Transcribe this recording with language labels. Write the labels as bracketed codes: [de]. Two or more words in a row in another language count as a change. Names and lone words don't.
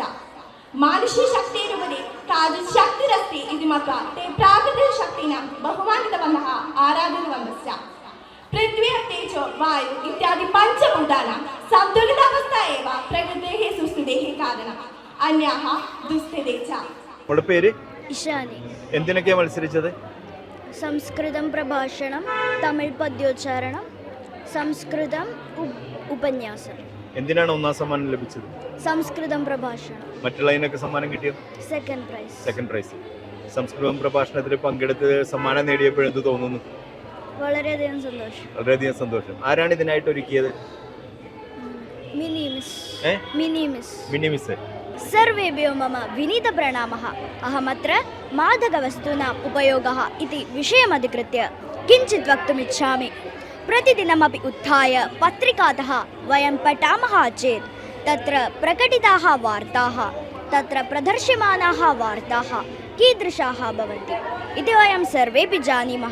[sa] मानुषीशक्तिरुपरि काचित् शक्तिरस्ति इति मत्वा ते प्राकृतिकशक्तीनां बहुमानितवन्तः, आराधितवन्तश्च. पृथ्वी तेजो वायु इत्यादि पञ्चभूतानां सन्तुलितावस्था एव प्रकृतेः सुस्थितेः कारणम्. अन्याः दुस्थिते च. [ml] അവളുടെ പേര് ഇഷാനി. എന്തിനൊക്കെയാണ് മത്സരിച്ചത്? സംസ്കൃതം പ്രഭാഷണം, തമിഴ് പദ്യോച്ചാരണം, സംസ്കൃതം ഉപന്യാസം. എന്തിനാണ് ഒന്നാം സമ്മാനം ലഭിച്ചത്? സംസ്കൃതം പ്രഭാഷണം. മറ്റുള്ളതിനൊക്കെ സമ്മാനം കിട്ടിയോ? [en] second prize. second prize. [ml] സംസ്കൃതം പ്രഭാഷണത്തിൽ പങ്കെടുത്ത് സമ്മാനം നേടിയപ്പോൾ എന്ത് തോന്നുന്നു? വളരെയധികം സന്തോഷം. വളരെയധികം സന്തോഷം. ആരാണ് ഇതിനായിട്ട് ഒരുക്കിയത്? മിനി മിസ്. മിനി മിസ്. [sa] सर्वेभ्यो मम विनीतप्रणामः. अहमत्र मादकवस्तूनाम् उपयोगः इति विषयमधिकृत्य किञ्चित् वक्तुमिच्छामि. प्रतिदिनमपि उत्थाय पत्रिकातः वयं पठामः चेत् तत्र प्रकटिताः वार्ताः, तत्र प्रदर्श्यमानाः वार्ताः कीदृशाः भवन्ति इति वयं सर्वेपि जानीमः.